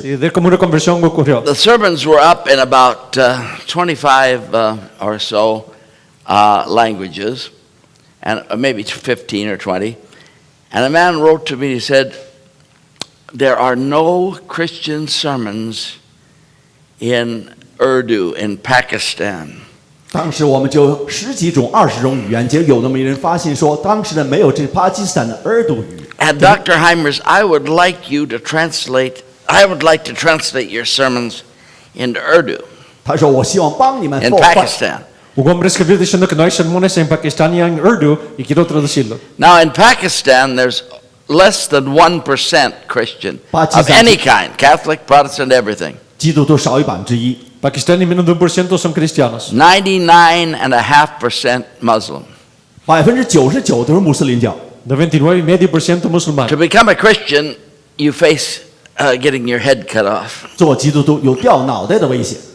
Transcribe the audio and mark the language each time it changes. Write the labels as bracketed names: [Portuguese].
[English] The sermons were up in about 25 or so languages, and maybe 15 or 20. And a man wrote to me. He said, "There are no Christian sermons in Urdu in Pakistan." [Chinese] 当时我们就10几种、20种语言，结果有那么一人发现说，当时的没有这巴基斯坦的尔都语。 [English] And Dr. Hymers, I would like to translate your sermons into Urdu. [Chinese] 他说：“我希望帮你们 [English] In Pakistan. Now in Pakistan, there's less than 1% Christian of any kind, Catholic, Protestant, everything. [Chinese] 基督徒少于1%。 [Spanish] Pakistani menos de 1% son cristianos. [English] 99.5% Muslim. [Chinese] 99%都是穆斯林教。 [Spanish] 99.5% musulmanes. [English] To become a Christian, you face getting your head cut off. [Chinese] 做基督徒有掉脑袋的危险。